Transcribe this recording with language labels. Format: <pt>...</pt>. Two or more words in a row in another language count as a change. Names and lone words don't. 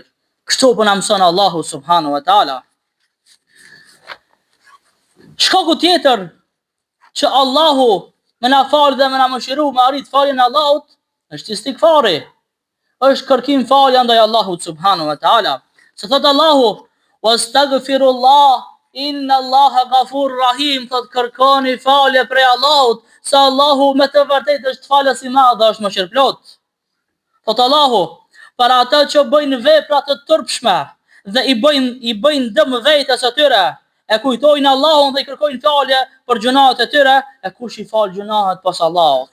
<sq>Kështu po na mëson Allahu</sq> <ar>سبحانه وتعالى.</ar> <sq>Shkaku tjetër që Allahu me na falë dhe me na mëshiru, me arrit faljen e Allahut, është istikfari, është kërkim falja ndaj Allahut</sq> <ar>سبحانه وتعالى.</ar> <sq>Se thot Allahu, wastaghfirullah,</sq> <ar>إن الله غفور رحيم,</ar> <sq>thot kërkoni falje prej Allahut, se Allahu me të vërtet është falës I madh dhe është mëshirëplot. Thot Allahu, për ata që bëjnë vepra të turpshme dhe I bëjnë dëm vetes atyre, e kujtojnë Allahun dhe I kërkojnë falje për gjunahet e tyre, e kush I fal gjunahet pas Allahut.</sq>